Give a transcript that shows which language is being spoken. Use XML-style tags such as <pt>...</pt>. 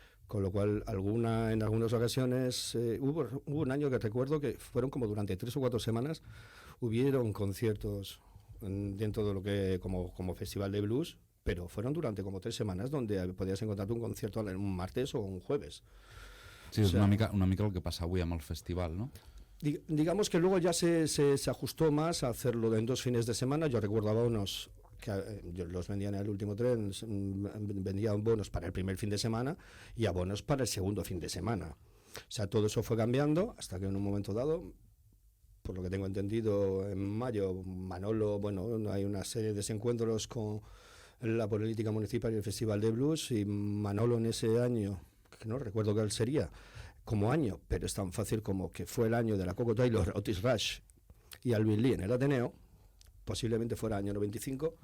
<es>Con lo cual, en algunas ocasiones, hubo un año que recuerdo que fueron como durante 3 o 4 semanas, hubieron conciertos dentro de lo que como festival de blues, pero fueron durante como 3 semanas donde podías encontrarte un concierto un martes o un jueves.</es> <ca>Sí,</ca> <es>O</es> <ca>és</ca> <es>sea,</es> <ca>una mica el que passa avui amb el festival, no?</ca> <es>Digamos que luego ya se ajustó más a hacerlo en 2 fines de semana. Yo recuerdo bonos que yo los vendía en el último tren, vendían bonos para el primer fin de semana y abonos para el segundo fin de semana. O sea, todo eso fue cambiando hasta que en un momento dado, por lo que tengo entendido, en mayo, Manolo, bueno, hay una serie de desencuentros con la política municipal y el Festival de Blues, y Manolo en ese año, que no recuerdo cuál sería, como año, pero es tan fácil como que fue el año de la Coco Taylor, Otis Rush y Alvin Lee en el Ateneo, posiblemente fuera año 95.</es>